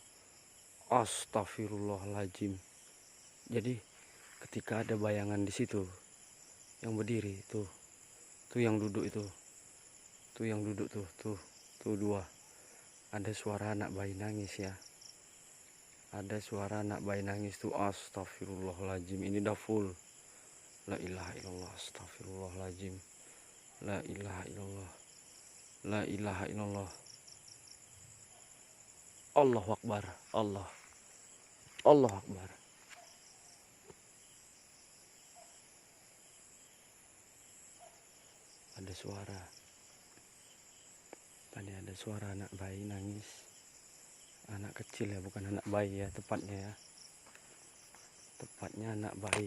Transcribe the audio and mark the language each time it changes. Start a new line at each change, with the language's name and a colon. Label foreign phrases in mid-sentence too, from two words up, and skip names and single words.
Arabic: أستغفر الله العظيم.
Indonesian: Jadi ketika ada bayangan di situ yang berdiri tuh yang duduk itu, tuh dua. Ada suara anak bayi nangis ya. Ada suara anak bayi nangis tuh.
Arabic: أستغفر الله العظيم,
Indonesian: ini dah full.
Arabic: لا إله إلا الله. أستغفر الله العظيم. لا إله إلا الله. لا إله إلا الله. الله أكبر. الله أكبر.
Indonesian: Ada suara. Tadi ada suara anak bayi nangis. Anak kecil ya, bukan anak bayi ya, tepatnya ya. Tepatnya anak bayi.